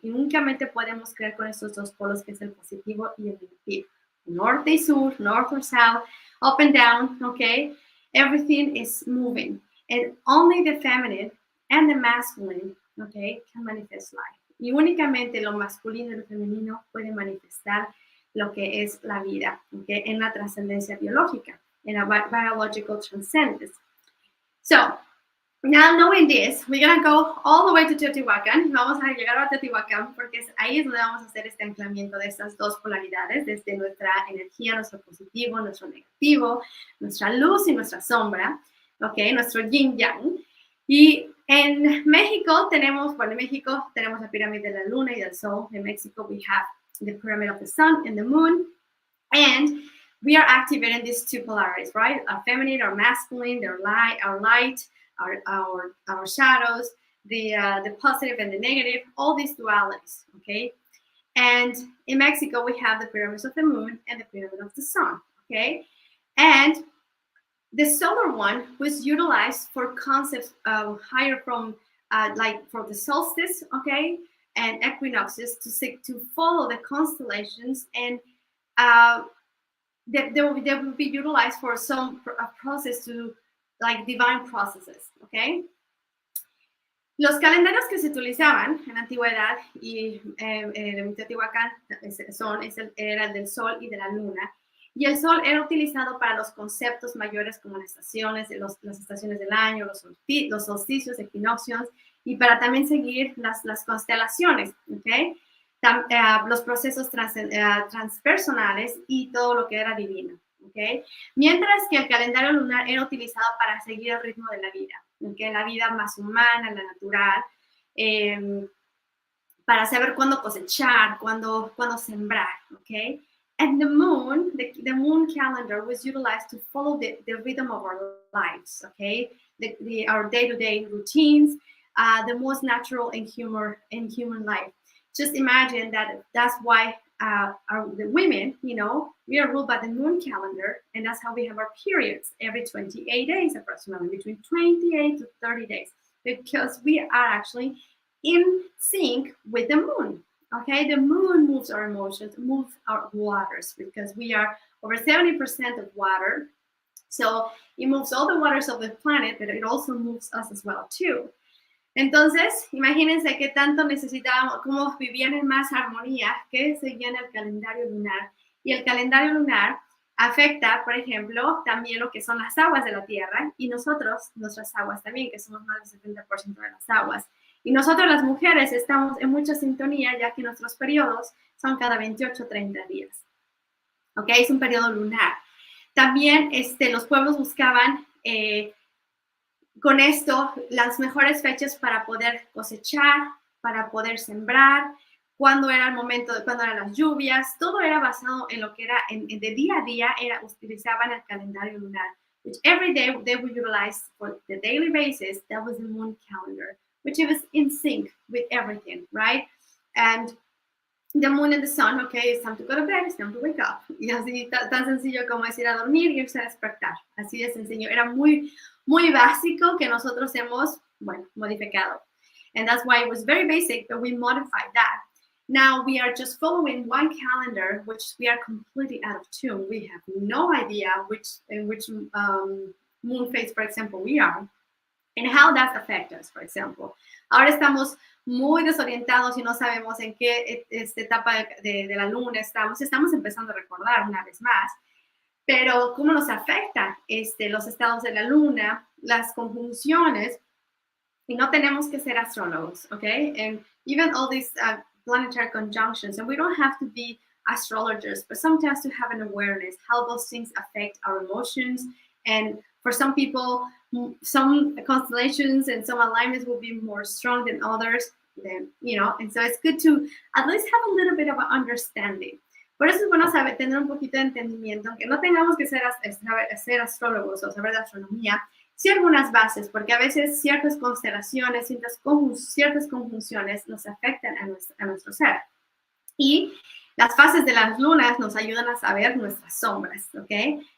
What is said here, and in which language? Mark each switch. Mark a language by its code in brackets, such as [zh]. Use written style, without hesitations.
[es] Y únicamente podemos crear con estos dos polos, que es el positivo y el negativo. Norte y sur, [en] north or south, up and down, okay? Everything is moving. And only the feminine and the masculine, okay, can manifest life. [es] Y únicamente lo masculino y lo femenino pueden manifestar lo que es la vida, okay, en la trascendencia biológica, en la [en] biological transcendence. So, now knowing this, we're going to go all the way to Teotihuacan. [es] Vamos a llegar a Teotihuacan porque ahí es donde vamos a hacer este anclamiento de estas dos polaridades, desde nuestra energía, nuestro positivo, nuestro negativo, nuestra luz y nuestra sombra, okay, nuestro yin-yang. Y en México tenemos la pirámide de la luna y del sol. En México [en] we have the pyramid of the sun and the moon, and we are activating these two polarities, right? Our feminine, our masculine, our light, our shadows, the positive and the negative, all these dualities, okay? And in Mexico, we have the pyramids of the moon and the pyramid of the sun, okay? And the solar one was utilized for concepts higher from, like for the solstice, okay? And equinoxes to follow the constellations and they will be utilized for some process to, like divine processes, okay? [es] Los calendarios que se utilizaban en la antigüedad y en Teotihuacan era el del sol y de la luna. Y el sol era utilizado para los conceptos mayores como las estaciones, las estaciones del año, los solsticios, equinoccios, y para también seguir las constelaciones, ¿ok? Los procesos transpersonales y todo lo que era divino, ¿ok? Mientras que el calendario lunar era utilizado para seguir el ritmo de la vida, ¿ok? La vida más humana, la natural, para saber cuándo cosechar, cuándo sembrar, ¿ok? [en] And the moon, the moon calendar was utilized to follow the rhythm of our lives, okay? Our day-to-day routines, the most natural in human life. Just imagine that's why the women, you know, we are ruled by the moon calendar, and that's how we have our periods every 28 days approximately, between 28 to 30 days, because we are actually in sync with the moon. Okay, the moon moves our emotions, moves our waters, because we are over 70% of water. So it moves all the waters of the planet, but it also moves us as well too. [es] Entonces, imagínense qué tanto necesitábamos, cómo vivían en más armonía, que seguían el calendario lunar. Y el calendario lunar afecta, por ejemplo, también lo que son las aguas de la Tierra, y nuestras aguas también, que somos más del 70% de las aguas. Y nosotros las mujeres estamos en mucha sintonía, ya que nuestros periodos son cada 28 o 30 días. ¿Ok? Es un periodo lunar. También los pueblos buscaban con esto las mejores fechas para poder cosechar, para poder sembrar, cuándo era el momento, cuándo eran las lluvias. Todo era basado en lo que era de día a día, utilizaban el calendario lunar, [en] which every day they would utilize for the daily basis. That was the moon calendar, which it was in sync with everything, right? And the moon and the sun, okay, it's time to go to bed, it's time to wake up. [es] Y así tan sencillo como es ir a dormir y irse a despertar. Así de sencillo. Era muy, muy básico que nosotros hemos, bueno, modificado. [en] And that's why it was very basic, but we modified that. Now we are just following one calendar, which we are completely out of tune. We have no idea in which moon phase, for example, we are, and how that affects us, for example. [es] Ahora estamos muy desorientados y no sabemos en qué etapa de la luna estamos empezando a recordar una vez más, pero cómo nos afecta los estados de la luna, las conjunciones, y no tenemos que ser astrólogos, okay? [en] And even all these planetary conjunctions, and we don't have to be astrologers, but sometimes to have an awareness how those things affect our emotions. And for some people, some constellations and some alignments will be more strong than others, then, you know, and so it's good to at least have a little bit of an understanding. [es] Por eso es bueno saber, tener un poquito de entendimiento, aunque no tengamos que ser astrólogos o saber de astronomía, sí algunas bases, porque a veces ciertas constelaciones, ciertas conjunciones nos afectan a nuestro ser. Y las fases de las lunas nos ayudan a saber nuestras sombras, ¿ok?